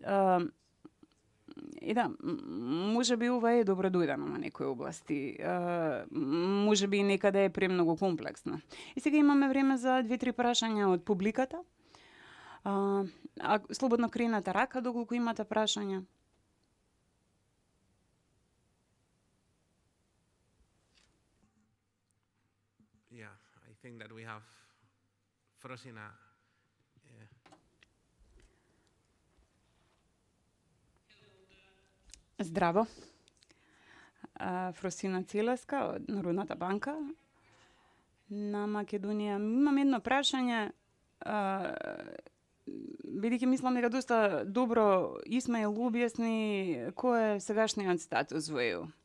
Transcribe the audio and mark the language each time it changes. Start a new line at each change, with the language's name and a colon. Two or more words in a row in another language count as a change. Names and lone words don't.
Macedonian: И да, може би ова е добро дојдено на некои области. Може би некаде е премногу комплексно. И сега имаме време за 2-3 прашања од публиката. Слободно кренете рака доколку имате прашања.
English: Yeah, I think that we have Frosina.
Macedonian: Здраво. Фросина Целеска од Народната банка на Македонија. Имам едно прашање. Бидејќи мислам дека доста добро Исмаил објасни кој е сегашниот статус во ЕУ.